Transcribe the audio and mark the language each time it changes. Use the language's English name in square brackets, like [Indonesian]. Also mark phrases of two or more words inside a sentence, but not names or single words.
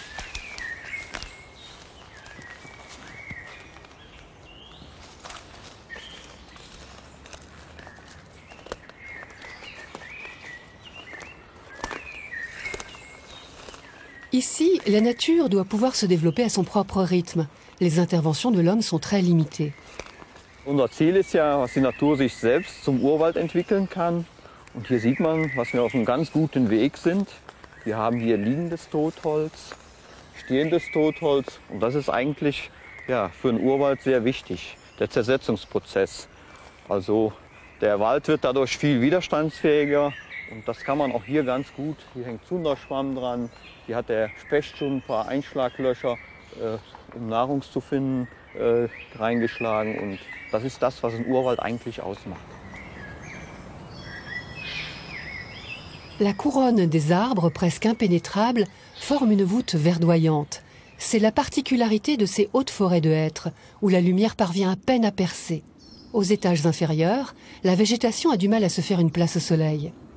[French] Ici, la nature doit pouvoir se développer à son propre rythme. Les interventions de l'homme sont très limitées. [German] Unser Ziel ist ja, dass die Natur sich selbst zum Urwald entwickeln kann. Und hier sieht man, dass wir auf einem ganz guten Weg sind. Wir haben hier liegendes Totholz, stehendes Totholz. Und das ist eigentlich ja, für einen Urwald sehr wichtig, der Zersetzungsprozess. Also der Wald wird dadurch viel widerstandsfähiger. Und das kann man auch hier ganz gut. Hier hängt Zunderschwamm dran. Hier hat der Specht schon ein paar Einschlaglöcher, um Nahrung zu finden, reingeschlagen. Und das ist das, was ein Urwald eigentlich ausmacht. [French] La couronne des arbres presque impénétrables forme une voûte verdoyante. c'est la particularité de ces hautes forêts de hêtres, où la lumière parvient à peine à percer. Aux étages inférieurs, la végétation a du mal à se faire une place au soleil.